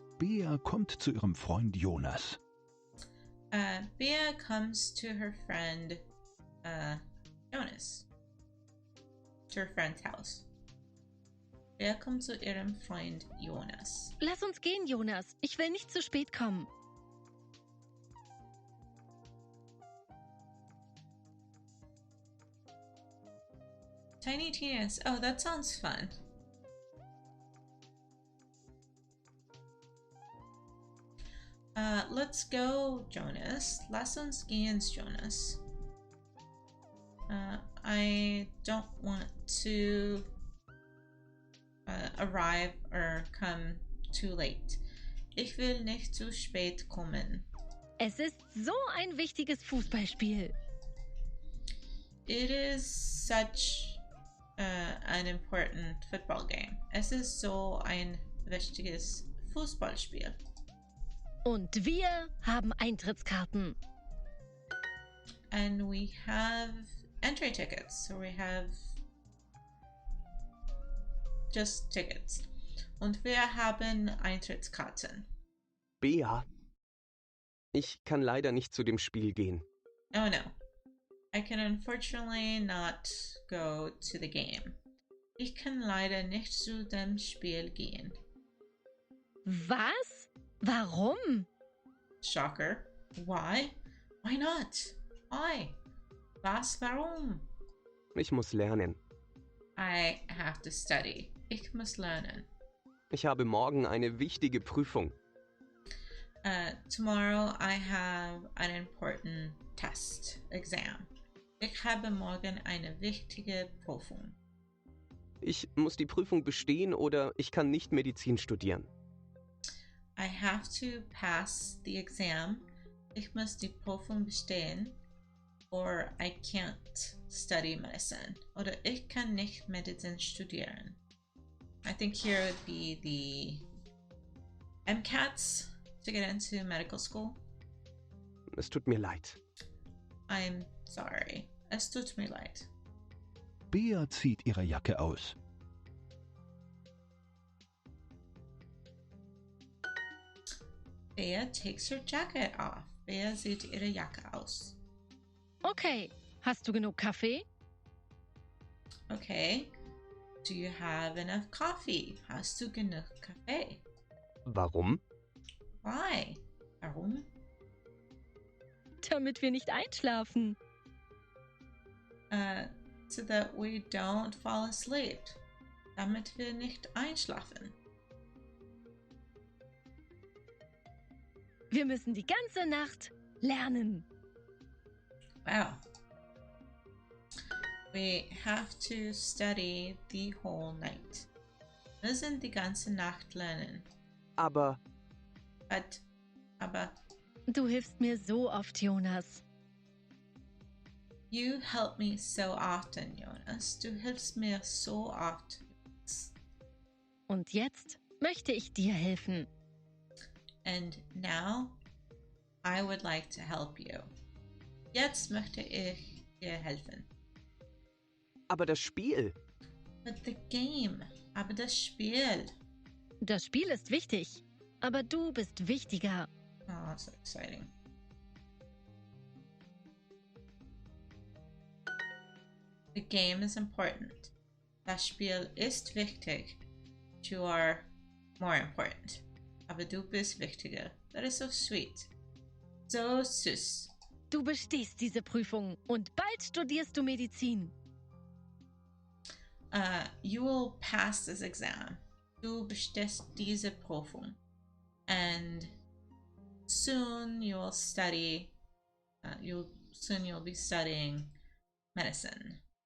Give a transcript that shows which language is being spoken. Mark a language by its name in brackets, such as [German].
[German] Bea kommt zu ihrem Freund Jonas. [English] Bea comes to her friend Jonas. To her friend's house. [German] Bea kommt zu ihrem Freund Jonas. Lass uns gehen, Jonas. Ich will nicht zu spät kommen. [English] Tiny Tina's. Oh, that sounds fun. Let's go, Jonas. [German] Lass uns gehen, Jonas. [English] I don't want to arrive or come too late. [German] Ich will nicht zu spät kommen. Es ist so ein wichtiges Fußballspiel. It is such an important football game. Es ist so ein wichtiges Fußballspiel. Und wir haben Eintrittskarten. [English] And we have entry tickets. So we have just tickets. [German] Und wir haben Eintrittskarten. Bea, ich kann leider nicht zu dem Spiel gehen. [English] Oh no. I can unfortunately not go to the game. [German] Ich kann leider nicht zu dem Spiel gehen. Was? Warum? [English] Shocker. Why? Why not? Why? [German] Was? Warum? Ich muss lernen. [English] I have to study. [German] Ich muss lernen. Ich habe morgen eine wichtige Prüfung. [English] Tomorrow I have an important test, exam. [German] Ich habe morgen eine wichtige Prüfung. Ich muss die Prüfung bestehen oder ich kann nicht Medizin studieren. [English] I have to pass the exam. [German] Ich muss die Prüfung bestehen. [English] Or I can't study medicine. [German] Oder ich kann nicht Medizin studieren. [English] I think here would be the MCATs to get into medical school. [German] Es tut mir leid. [English] I'm sorry. [German] Es tut mir leid. Bea zieht ihre Jacke aus. [English] Bea takes her jacket off. [German] Bea zieht ihre Jacke aus. Okay, hast du genug Kaffee? [English] Okay. Do you have enough coffee? [German] Hast du genug Kaffee? Warum? [English] Why? [German] Warum? Damit wir nicht einschlafen. [English] So that we don't fall asleep. [German] Damit wir nicht einschlafen. Wir müssen die ganze Nacht lernen. Wow. [English] We have to study the whole night. [German] Wir müssen die ganze Nacht lernen. Aber Aber Du hilfst mir so oft, Jonas. [English] you help me so often, Jonas. [German] Du hilfst mir so oft. Und jetzt möchte ich dir helfen. [English] And now I would like to help you. [German] Jetzt möchte ich dir helfen. Aber das Spiel. [English] But the game. [German] Aber das Spiel. Das Spiel ist wichtig, aber du bist wichtiger. [English] Oh, so exciting. The game is important. [German] Das Spiel ist wichtig. [English] You are more important. [German] Aber du bist wichtiger. [English] That is so sweet. [German] So süß. Du bestehst diese Prüfung und bald studierst du Medizin. [English] You will pass this exam. [German] Du bestehst diese Prüfung. [English] And soon you will study. Soon you'll be studying medicine.